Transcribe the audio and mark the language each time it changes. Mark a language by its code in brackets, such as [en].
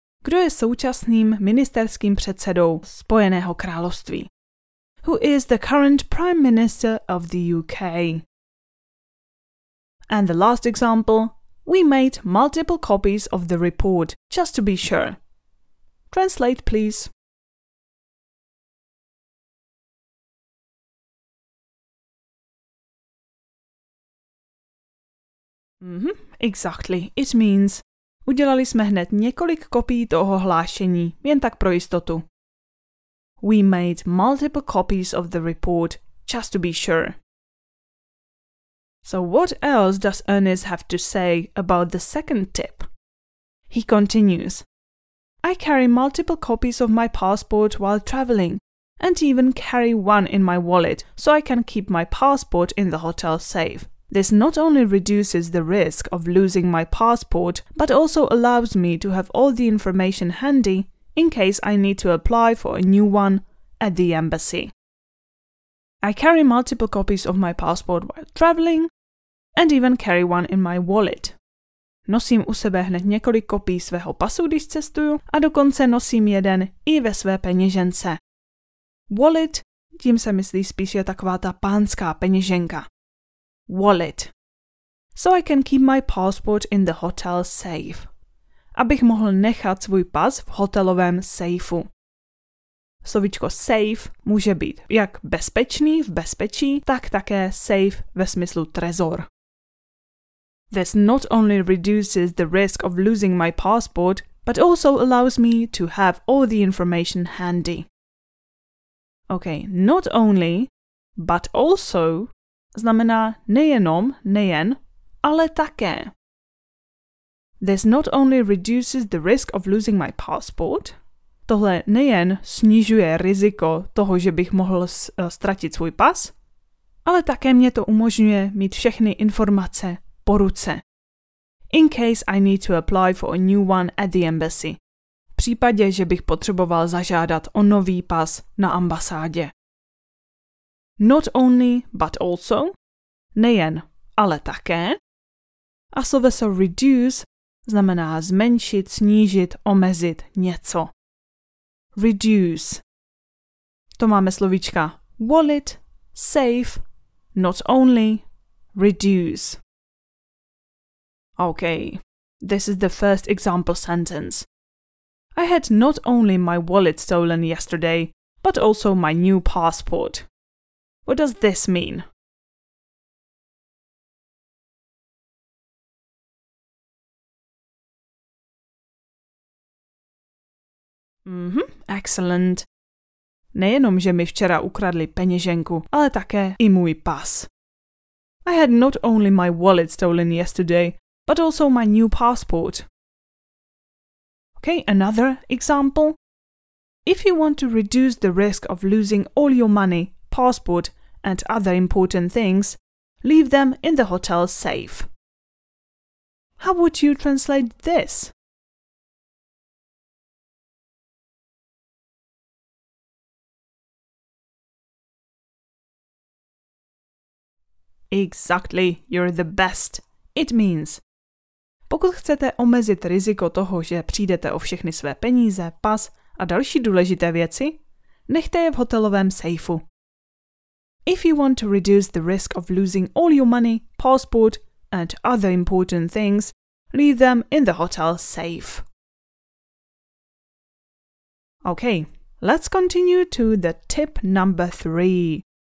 [cs] Kdo je současným ministerským předsedou Spojeného království? [en] Who is the current Prime Minister of the UK? And the last example, we made multiple copies of the report, just to be sure. Translate, please. Exactly. It means [cs] udělali jsme hned několik kopií toho hlášení, jen tak pro jistotu. [en] We made multiple copies of the report, just to be sure. So what else does Ernest have to say about the second tip? He continues, I carry multiple copies of my passport while traveling, and even carry one in my wallet so I can keep my passport in the hotel safe. This not only reduces the risk of losing my passport, but also allows me to have all the information handy in case I need to apply for a new one at the embassy. I carry multiple copies of my passport while traveling and even carry one in my wallet. [cs] Nosím u sebe hned několik kopií svého pasu, když cestuju, a dokonce nosím jeden i ve své peněžence. Wallet, tím se myslí spíše taková ta pánská peněženka. [en] Wallet. So I can keep my passport in the hotel safe. [cs] Abych mohl nechat svůj pas v hotelovém sejfu. Slovíčko safe může být jak bezpečný, v bezpečí, tak také safe ve smyslu trezor. [en] This not only reduces the risk of losing my passport, but also allows me to have all the information handy. [cs] Okay, not only, but also znamená nejenom, nejen, ale také. [en] This not only reduces the risk of losing my passport, [cs] tohle nejen snižuje riziko toho, že bych mohl ztratit svůj pas, ale také mě to umožňuje mít všechny informace po ruce. [en] In case I need to apply for a new one at the embassy. [cs] V případě, že bych potřeboval zažádat o nový pas na ambasádě. Not only, but also, nejen, ale také. A sloveso reduce znamená zmenšit, snížit, omezit něco. Reduce. To máme slovíčka wallet, safe, not only, reduce. [en] Okay, this is the first example sentence. I had not only my wallet stolen yesterday, but also my new passport. What does this mean? Excellent. [cs] Nejenom, že mi včera ukradli peněženku, ale také i můj pas. [en] I had not only my wallet stolen yesterday, but also my new passport. Okay, another example. If you want to reduce the risk of losing all your money, passport, and other important things, leave them in the hotel safe. How would you translate this? Exactly, you're the best. It means, [cs] pokud chcete omezit riziko toho, že přijdete o všechny své peníze, pas a další důležité věci, nechte je v hotelovém sejfu. [en] If you want to reduce the risk of losing all your money, passport and other important things, leave them in the hotel safe. Okay, let's continue to the tip number 3.